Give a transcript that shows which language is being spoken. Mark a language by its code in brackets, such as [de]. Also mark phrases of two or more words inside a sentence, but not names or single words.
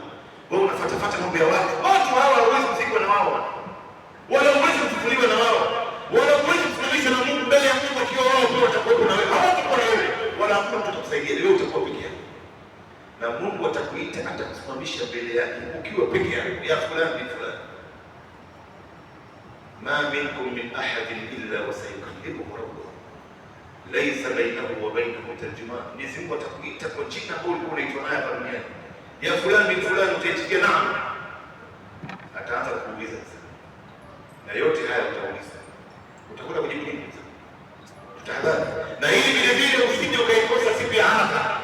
[sw] Wewe unafuata mambo ya watu. Watu hawa hawawezi kuzikwa na wao, wala hawawezi kufufuliwa na wao, wala hawawezi kusimamisha na Mungu mbele ya Mungu akiwa wao pia watakuwa na wewe. Hawatakuwa na wewe, wala hakuna mtu atakusaidia, wewe utakuwa peke yako. Na Mungu atakuita, atakusimamisha mbele yake ukiwa peke yako, ya fulani bin fulani. [ar] ما منكم من أحد إلا وسيكلمه ربه ليس بينه وبينه ترجمان. [sw] Mwenyezi Mungu atakuita kwa jina ambalo ulikuwa unaitwa naye hapa duniani, ya fulani bin fulani, utaitikia naam, ataanza kuuliza na yote haya utauliza, utakwenda kujibu nini? Tutahadhari na hili vile vile, usije ukaikosa siku ya Arafa.